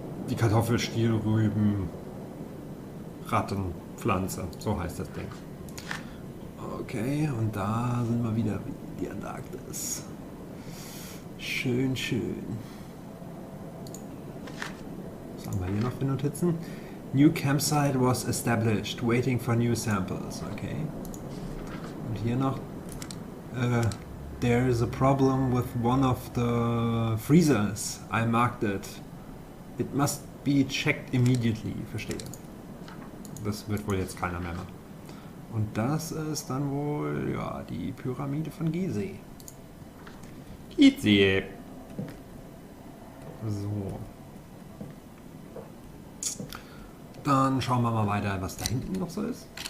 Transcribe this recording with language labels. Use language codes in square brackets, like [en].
[de] Die Kartoffelstielrüben-Rattenpflanze. So heißt das Ding. Okay, und da sind wir wieder die Antarktis. Schön, schön. Was haben wir hier noch für Notizen? [en] New campsite was established, waiting for new samples. Okay. [de] Und hier noch. [en] There is a problem with one of the freezers. I marked it. It must be checked immediately. [de] Verstehe. Das wird wohl jetzt keiner mehr machen. Und das ist dann wohl, ja, die Pyramide von Gizeh. Gizeh. So. Dann schauen wir mal weiter, was da hinten noch so ist.